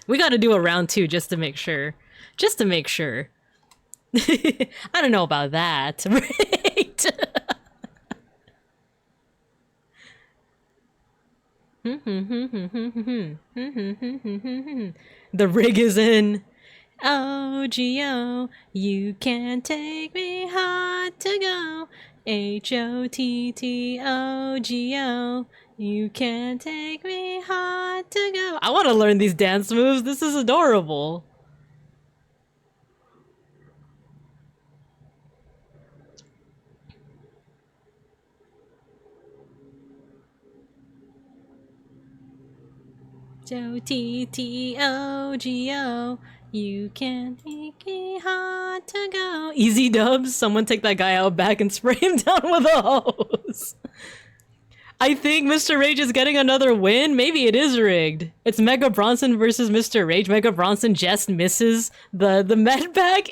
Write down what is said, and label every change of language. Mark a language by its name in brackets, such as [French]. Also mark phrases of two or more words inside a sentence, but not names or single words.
[English] We gotta do a round 2 just to make sure. Just to make sure. I don't know about that. Rigged! The rig is in. O-G-O, you can take me hot to go. H-O-T-T-O-G-O, you can take me hot to go. I want to learn these dance moves. This is adorable. H-O-T-T-O-G-O, you can make me hot to go. Easy dubs. Someone take that guy out back and spray him down with a hose. I think Mr. Rage is getting another win. Maybe it is rigged. It's Mega Bronson versus Mr. Rage. Mega Bronson just misses the med pack.